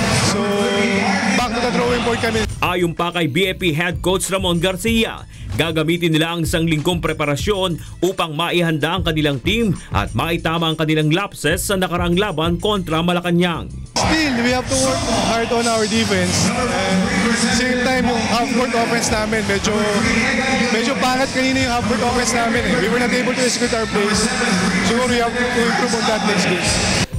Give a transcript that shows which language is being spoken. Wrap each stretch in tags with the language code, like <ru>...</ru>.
<en>So, back to the drawing board kami.</en> <tl>Ayon pa kay BFP Head Coach Ramon Garcia, gagamitin nila ang isang linggong preparasyon upang maihanda ang kanilang team at maitama ang kanilang lapses sa nakaraang laban kontra Malacanang.</tl> <en>Still, we have to work hard on our defense. And same time,</en> <tl>yung half-court offense namin,</tl> <en>medyo pangat kanina yung half-court offense namin. We were not able to execute our plays. So we have to improve on that next game.</en>